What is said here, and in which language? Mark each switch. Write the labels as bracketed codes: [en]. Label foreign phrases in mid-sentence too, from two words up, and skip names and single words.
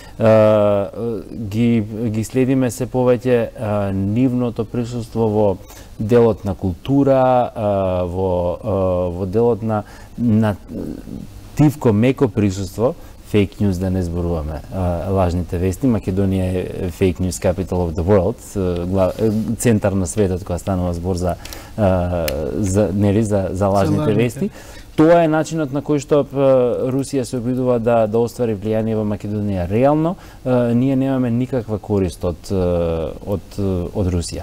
[mk] Ги следиме се повеќе нивното присуство во делот на култура, во делот на тивко меко присуство, [en] fake news [mk] да не зборуваме лажните вести. [en] Македонија е fake news capital of the world, [mk] центар на светот кога станува збор за лажните вести. Тоа е начинот на кој што Русија се обидува да оствари влијание во Македонија. Реално, ние немаме никаква корист од Русија.